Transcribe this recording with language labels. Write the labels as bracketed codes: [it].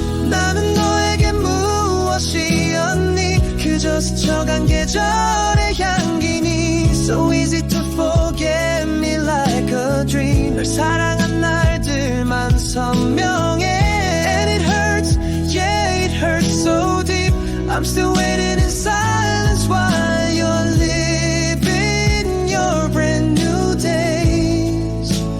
[ko] 나는 너에게 무엇이었니. 그저 스쳐간 계절의 향기니. [en] So easy to forget me like a dream. [ko] 널 사랑한 날들만 선명해. [en] And it hurts, yeah it hurts so deep. I'm still waiting in silence while you're living your brand new days.